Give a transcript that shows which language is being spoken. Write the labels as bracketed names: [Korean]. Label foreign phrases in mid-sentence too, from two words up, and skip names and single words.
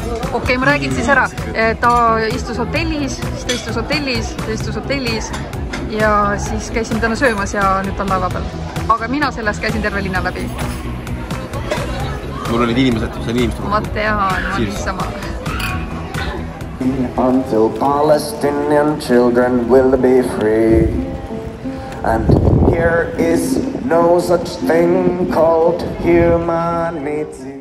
[Estonian] Okei, ma räägin siis ära. Ta istus hotellis, ja siis käisin täna söömas ja nüüd on laeva peal. Aga mina sellest käisin terve linna läbi. Mul olid inimesed, see on inimesed. Ma tean, ma niisama. [English] Until Palestinian children will be free. And here is no such thing called humanity.